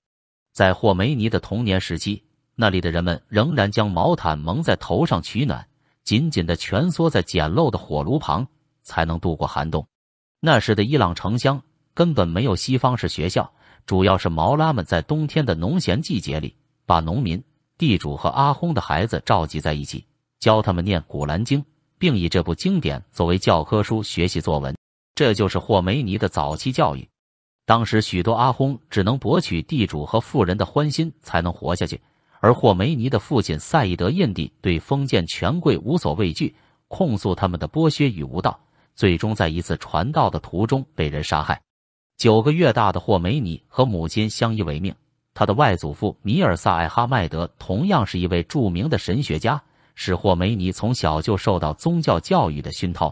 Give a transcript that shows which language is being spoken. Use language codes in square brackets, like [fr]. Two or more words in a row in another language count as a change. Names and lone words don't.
[zh] 在霍梅尼的童年时期，那裡的人們仍然将毛毯蒙在頭上取暖，緊緊地蜷縮在簡陋的火爐旁，才能度過寒冬。那時的伊朗城鄉根本沒有西方式學校，主要是毛拉們在冬天的農閒季節裡，把農民、地主和阿訇的孩子召集在一起，教他們念古蘭經，並以這部經典作為教科書學習作文。這就是霍梅尼的早期教育。當時許多阿訇只能博取地主和富人的歡心才能活下去，而霍梅尼的父親赛义德印第对封建權貴無所畏懼，控訴他們的剝削與無道，最終在一次傳道的途中被人殺害。9個月大的霍梅尼和母親相依為命，他的外祖父米爾薩艾哈邁德同樣是一位著名的神學家，使霍梅尼從小就受到宗教教育的熏陶。